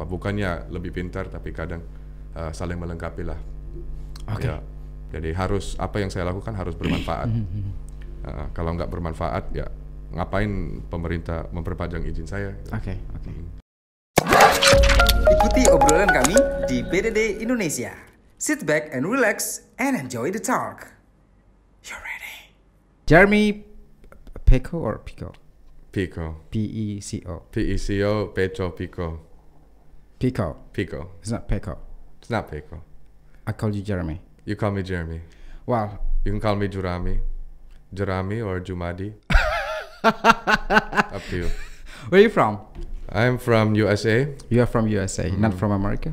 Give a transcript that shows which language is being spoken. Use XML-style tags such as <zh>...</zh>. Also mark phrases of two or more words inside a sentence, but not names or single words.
<id>Bukannya lebih pintar tapi kadang saling melengkapi lah. Ya, jadi harus apa yang saya lakukan harus bermanfaat. Kalau nggak bermanfaat ya ngapain pemerintah memperpanjang izin saya? Oke. Ikuti obrolan kami di PDD Indonesia.</id> <en>Sit back and relax and enjoy the talk. You're ready. Jeremy Peko or Pico? Pico. P-E-C-O. P-E-C-O, Pecho, Pico. Pico. Pico. It's not Peko. It's not Pico. I called you Jeremy. You call me Jeremy. Wow. You can call me Jurami. Jurami or Jumadi. Up to you. Where are you from? I'm from USA. You are from USA, not from America?</en>